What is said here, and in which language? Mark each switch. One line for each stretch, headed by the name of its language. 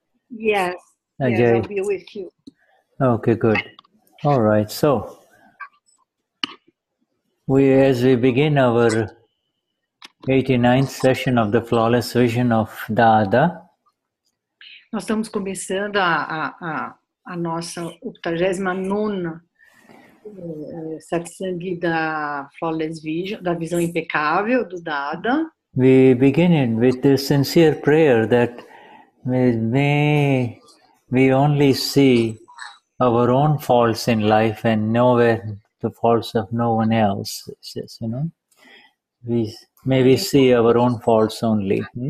English: Yes, I'll be with you. Okay, good. All right, so as we begin our 89th session of the Flawless Vision of Dada,
Portuguese: nós estamos começando a nossa 89ª Satsang da Flawless Vision, da visão impecável do Dada.
English: we begin it with the sincere prayer that may we only see our own faults in life and nowhere the faults of no one else. Says, may we see our own faults only.